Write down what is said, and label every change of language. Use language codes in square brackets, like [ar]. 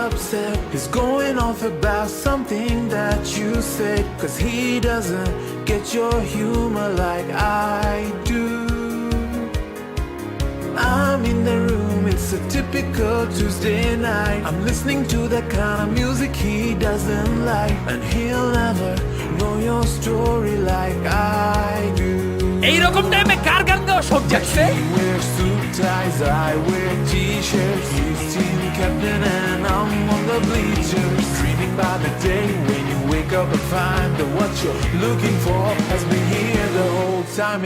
[en] said he's going off about something that you said, 'cause he doesn't get your humor like I do. I'm in the room, it's a typical Tuesday night. I'm listening to the kind of music he doesn't like, and he'll never know your story like I do. [bn] এইরকম টাইমে কার গান গাওয়া শখ জাগছে? [en] He wears suit ties, I wear t-shirts. He's team captain and I'm on the bleachers, dreaming by the day when you wake up and find that what you're looking for has been here the whole time.